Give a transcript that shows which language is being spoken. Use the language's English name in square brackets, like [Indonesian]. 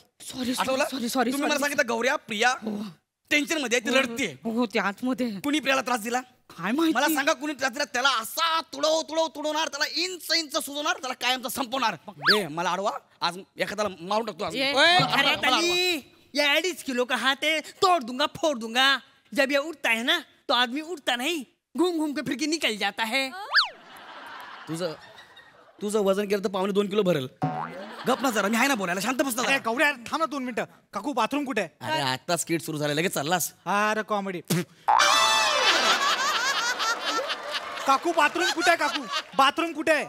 [English] sorry [Marathi] आठवलं? [English] sorry [Marathi] तुम्ही मला सांगितलं गौऱ्या प्रिया टेन्शन मध्ये आहे, ती रडते. हो ते आतमध्ये कुणी प्रियाला त्रास दिला? काय माहिती. मला सांगा कुणी त्रास दिला? त्याला असा तुडवणार, त्याला इंच सुजवणार, त्याला कायमचा संपवणार. मला अडवा, आज एखाद्याला मारून टाकतो आज. खरत आली. [Hindi] ये 2.5 किलो का हाथ है, तोड़ दूंगा फोड़ दूंगा. जब ये उठता है ना तो आदमी उठता नहीं, घूम घूम के फिर के निकल जाता है. [Marathi] तुझं वजन केलं तर 1.25 किलो भरेल. गप ना जरा, मी आहे ना बोलायला, शांत बस ना. गौऱ्या थांब ना 2 मिनिटं. काकू बाथरूम कुठे आहे? अरे आता स्किट सुरू झालं, लगेच चाललास. अरे कॉमेडी. काकू बाथरूम कुठे आहे? काकू बाथरूम कुठे आहे?